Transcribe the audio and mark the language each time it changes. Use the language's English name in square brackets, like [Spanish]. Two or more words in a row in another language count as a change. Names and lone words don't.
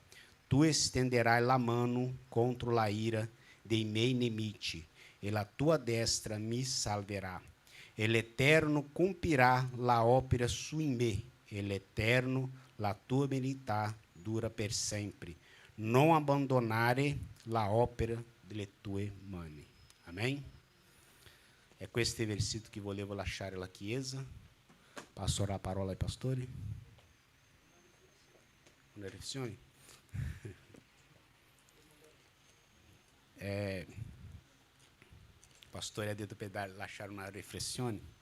[Italian] Tu estenderai la mano contro la ira dei miei nemici, e la tua destra mi salverà. E l'Eterno compirà la opera su in me, e l'Eterno, la tua benignità dura per sempre. Non abbandonare la opera delle tue mani. [Portuguese] Amém? É com este versículo que [Italian] volevo lasciare la Chiesa. Passo a parola ai pastori. Una riflessione? O pastore ha detto per lasciare una riflessione.